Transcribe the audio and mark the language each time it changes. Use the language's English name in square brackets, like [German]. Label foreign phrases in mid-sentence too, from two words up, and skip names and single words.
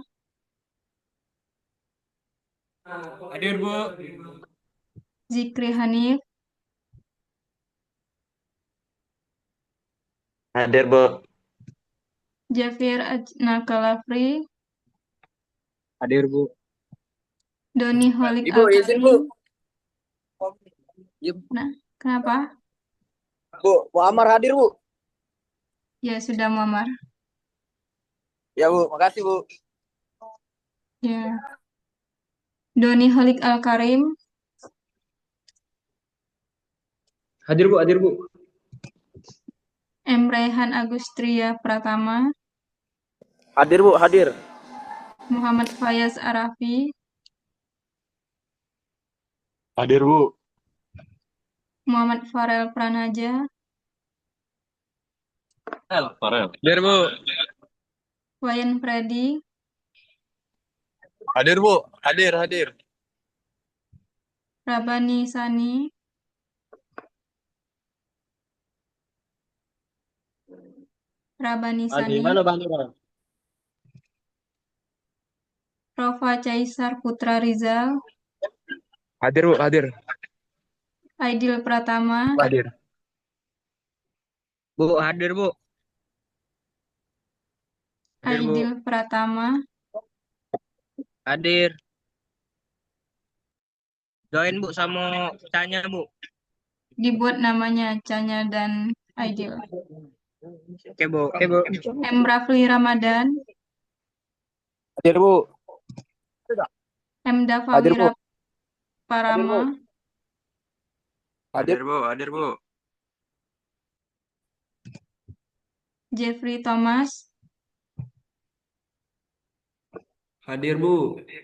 [Indonesian] Hadir, Bu. Zikri Hanif, Hadir, Bu. Jafir Ajnakalafri, Hadir, Bu. Doni Holik Ibu, izin, Bu. Alkarim. Nah, kenapa? Bu, Bu Amar hadir, Bu. Ya, sudah Muammar. Ya, Bu. Makasih, Bu. Ya. Doni Holik Alkarim, Hadir, Bu. Hadir, Bu. M. Raihan Agustria Pratama, Hadir, Bu. Hadir. Muhammad Fayaz Arafi, Hadir, Bu. Muhammad Farel Pranaja, Farel. Hadir, Bu. Wayan Freddy, Hadir, Bu. Hadir, hadir. Rabani Sani, Rabani Hadir, Sani, mana Bang Nurul? Rova Caisar Putra Rizal, Hadir, Bu. Hadir. Aidil Pratama, Hadir. Bu, hadir, Bu. Hadir, Aidil Bu. Pratama, Hadir. Join, Bu, sama tanya, Bu. dibuat namanya Canya dan Aidil. Oke, Bu. Oke, Bu. M. Rafli Ramadan, Hadir, Bu. M. Dava Hadir, Bu. Hadir, Wiraparama, Bu. Hadir, Bu. Hadir, Bu. Jeffrey Thomas, Hadir, Bu.